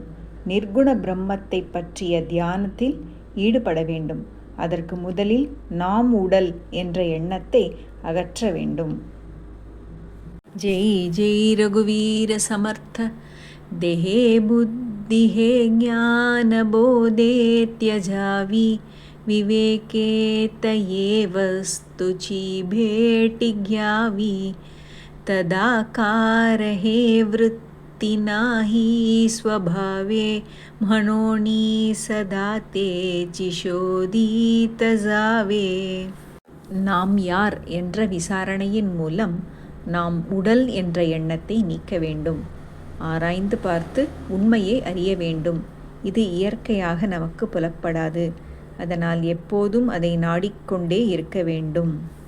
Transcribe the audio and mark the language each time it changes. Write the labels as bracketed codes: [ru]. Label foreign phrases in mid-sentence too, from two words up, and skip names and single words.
[ta] நிர்குண பிரம்மத்தை பற்றிய தியானத்தில் ஈடுபட வேண்டும். அதற்கு முதலில் நாம் உடல் என்ற எண்ணத்தை அகற்ற வேண்டும். [mr] जय जय रघुवीर समर्थ देहे बुद्धिहे ज्ञान बोधे त्यजावी विवेकेत ये वस्तुची भेटी घ्यावी तदाकार हे वृत्ती नाही स्वभावे म्हणोनी सदा तेची शोधित जावे. [ta] நாம் யார் என்ற விசாரணையின் மூலம் நாம் உடல் என்ற எண்ணத்தை நீக்க வேண்டும். ஆராய்ந்து பார்த்து உண்மையை அறிய வேண்டும். இது இயற்கையாக நமக்கு புலப்படாது. அதனால் எப்போதும் அதை நாடிக்கொண்டே இருக்க வேண்டும்.